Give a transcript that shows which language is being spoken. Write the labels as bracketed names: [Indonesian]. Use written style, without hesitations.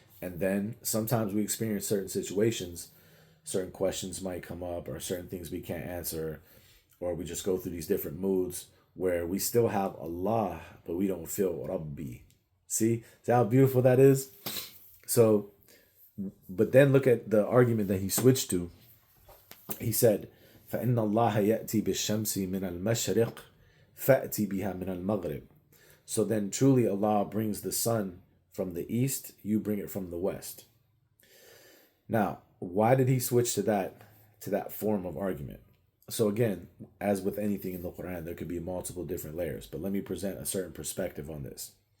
[English] And then sometimes we experience certain situations, certain questions might come up, or certain things we can't answer, or we just go through these different moods where we still have Allah, but we don't feel Rabbi. See how beautiful that is? So, but then look at the argument that he switched to. He said, [Arabic] فَإِنَّ اللَّهَ يَأْتِي بِالشَّمْسِ مِنَ الْمَشْرِقِ فَأْتِي بِهَا مِنَ الْمَغْرِبِ. [English] So then truly Allah brings the sun from the east, you bring it from the west. Now, why did he switch to that form of argument? So again, as with anything in the Quran, there could be multiple different layers, but let me present a certain perspective on this.